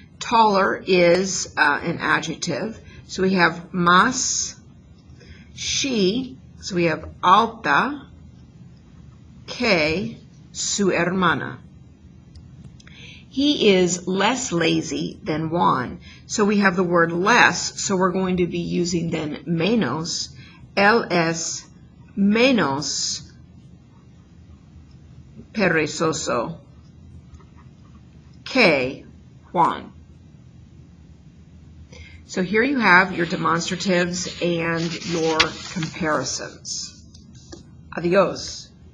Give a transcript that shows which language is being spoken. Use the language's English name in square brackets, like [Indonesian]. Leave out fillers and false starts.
[English] Taller is an adjective. So we have más, she, so we have [Spanish] alta, que su hermana. [English] He is less lazy than Juan. So we have the word less, so we're going to be using then menos. [Spanish] Él es menos perezoso que Juan. [English] So here you have your demonstratives and your comparisons. Adios.